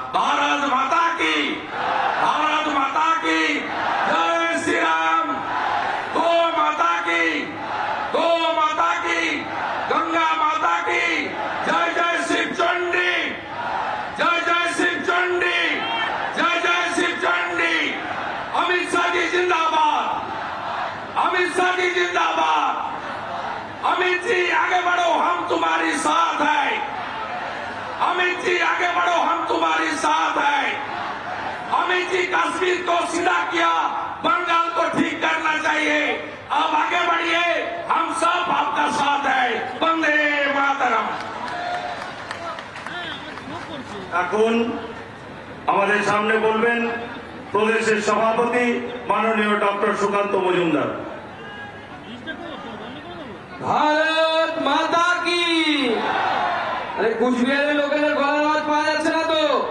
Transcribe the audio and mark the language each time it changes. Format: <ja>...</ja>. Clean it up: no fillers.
<bn>ভারত মাতা কি, ভারত মাতা কি, জয় শ্রীরাম। গো মাতা কি, গো মাতা কি, গঙ্গা মাতা কি, জয় জয় শিব চণ্ডী, জয় জয় শিব চণ্ডী, जय जय शिव चंडी।</bn> <hi>अमित शाह जी जिंदाबाद, अमित शाह जी जिंदाबाद। अमित जी आगे बढ़ो, हम तुम्हारी साथ है। अमित जी आगे बढ़ो, हम तुम्हारी साथ है। अमित जी कश्मीर को सीधा किया, बंगाल को ठीक करना चाहिए। अब आगे बढ़िए, हम सब आपका साथ है। वंदे मातरम।</hi> <bn>এখন আমাদের সামনে বলবেন প্রদেশের সভাপতি মাননীয় ডক্টর সুকান্ত মজুমদার। ভারত মাতা কি। আরে কুচবিহারের লোকেদের গলার আওয়াজ পাওয়া যাচ্ছে না তো?</bn>